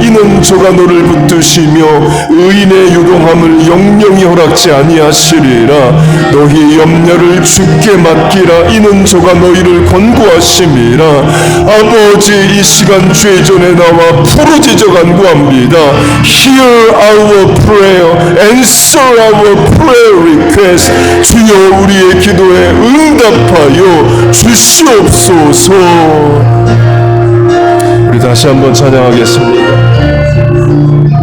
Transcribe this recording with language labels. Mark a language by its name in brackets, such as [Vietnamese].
[Korean] 이는 저가 너를 붙드시며 의인의 요동함을 영영이 허락지 아니하시리라. 너희 염려를 주께 맡기라. 이는 저가 너희를 권고하심이라. 아버지 이 시간 주의 전에 나와 부르짖어 간구합니다. [English] Hear our prayer, answer our prayer request. [Korean] 주여 우리의 기도에 응답하여 주시옵소서. 우리 다시 한번 찬양하겠습니다.